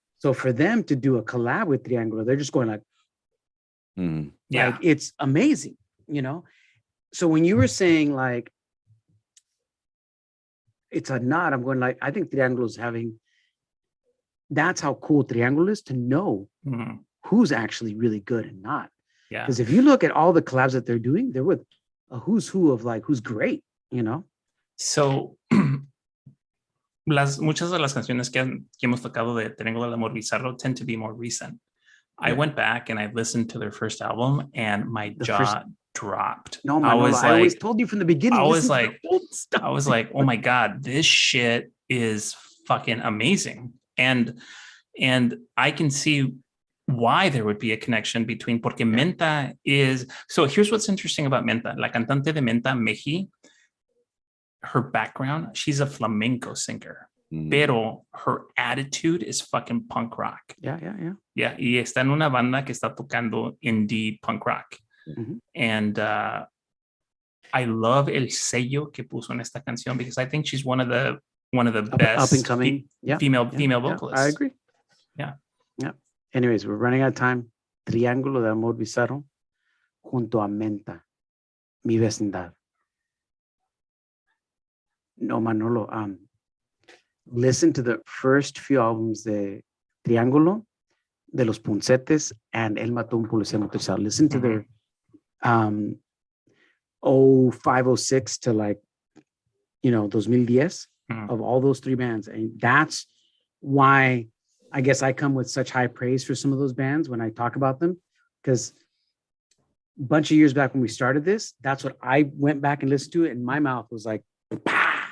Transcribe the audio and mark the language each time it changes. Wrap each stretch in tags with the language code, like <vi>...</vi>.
<en>So for them to do a collab with Triángulo, they're just going like, like it's amazing, So when you were saying like, it's a nod, I'm going like, I think Triángulo is that's how cool Triángulo is, to know who's actually really good and not. Yeah. Because if you look at all the collabs that they're doing, they're with a who's who of like, who's great,</en> <es>So, muchas de las canciones que hemos tocado de Triángulo del Amor Bizarro</es> <en>tend to be more recent. I went back and I listened to their first album and my jaw dropped. No, Manolo, I always told you from the beginning. I was like, oh my God, this shit is fucking amazing. And I can see why there would be a connection between,</en> <es>porque</es> <en>Menta is, so here's what's interesting about Menta.</en> <es>La cantante de</es> <en>Menta, Meji, her background, she's a flamenco singer.</en> <es>Pero</es> <en>her attitude is fucking punk rock. Yeah.</en> <es>Yeah, y está en una banda que está tocando indie punk rock.</es> <en>And I love</en> <es>el sello que puso en esta canción</es> <en>because I think she's one of the best up and coming female vocalists. I agree. Yeah. Anyways, we're running out of time.</en> <es>Triángulo de Amor Bizarro junto a Menta, Mi Vecindad.</es> <en>No, Manolo, listen to the first few albums de Triángulo, de Los Puncetes, and Él Mató un Policía Motorizado. Listen to their 0506 to like, 2010 of all those three bands. And that's why I guess I come with such high praise for some of those bands when I talk about them, because a bunch of years back when we started this, that's what I went back and listened to it, and my mouth was like, pah.</en>